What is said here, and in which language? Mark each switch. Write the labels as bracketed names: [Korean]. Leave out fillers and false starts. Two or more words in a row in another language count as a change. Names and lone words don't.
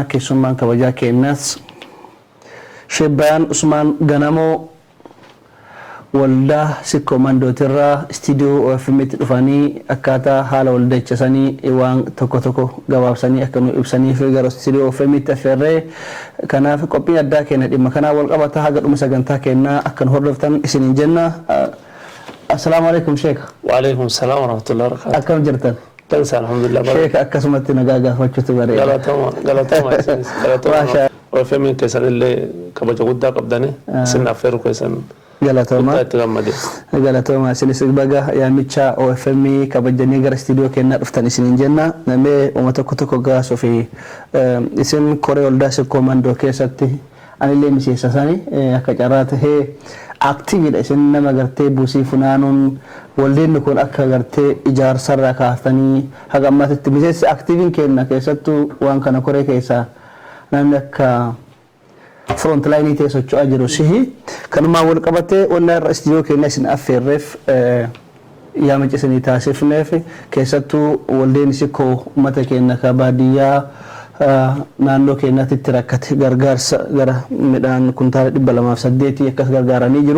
[Oromo] Keessummaan kabajaa keenyas Sheebaan Usmaan Ganamoo waldaa Sikkoo Mandootirraa istiidiyoo OFM'tti dhufanii akkaataa haala waldachasanii waan tokko gabaabsanii akka nu ibsanii fi gara istiidiyoo OFM'tti affeerree kanaaf qophii addaa keenya dhimma kanaa wal qabata haga dhuma sagantaa keenyaa akka nu hordoftan isiniin jenna. [Arabic] السلام عليكم شيخ. وعليكم السلام ورحمة الله وبركاته. [Oromo] Akkam jirtan? Tansa alhamdulillah. Sheekh akkasumatti nagaa gaafachuutu bareeda. Galatoma. OFM keessan illee kabaja guddaa qabdanii isin affeeru keessan galatoma isinis baga yaamicha OFM kabajanii gara istiidiyoo keenyaa dhuftan isiniin jenna. Namee uummata tokko gaasuu fi isin koree waldaa Sikkoo Mandoo keessatti anillee miseensa isaanii akka carraa tahee aktiividha. Isin nama gartee buusii funaanuun waldeen kun akka gartee ijaarsarraa kaaftanii haga ammaatitti miseensi aktiiviin keenya keessattuu waan kana koree keessaa namni akka [English] front line [Oromo] ta'e socho'aa jiru sihi kanumaa wal qabatee onna irra istiidiyoo keenya isin affeerreef yaamicha isinii taasifneef keessattuu waldeen Sikkoo uummata keenya ka baadiyyaa naannoo keenyaatti rakkate gargaarsa gara midhaan kuntaala 208 akkas gargaaranii jiru.